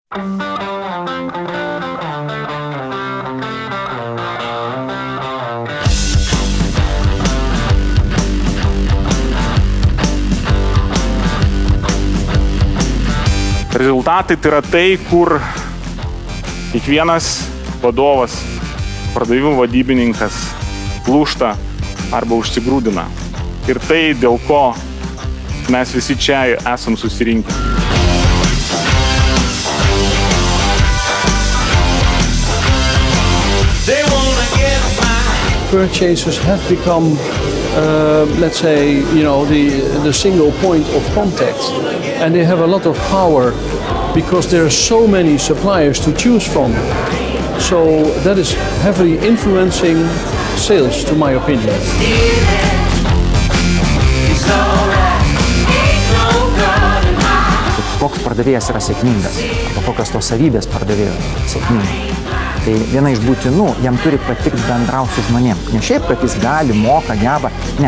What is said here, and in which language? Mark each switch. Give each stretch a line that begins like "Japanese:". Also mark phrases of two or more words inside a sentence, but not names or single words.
Lithuanian: Rezultatai tai yra tai, kur kiekvienas vadovas, pardavimų vadybininkas lūžta arba užsigrūdina. Ir tai, dėl ko mes visi čia esam susirinkę.
English: Purchasers have become, let's say, the single point of contact, and they have a lot of power because there are so many suppliers to choose from. So that is heavily influencing sales, to my opinion.
Lithuanian: Koks pardavėjas yra sėkmingas, arba kokios tos savybės pardavėjo sėkmingai. Tai viena iš būtinų, jam turi patikti bendrauti su žmonėm. Ne šiaip, kad jis gali, moka, geba, ne.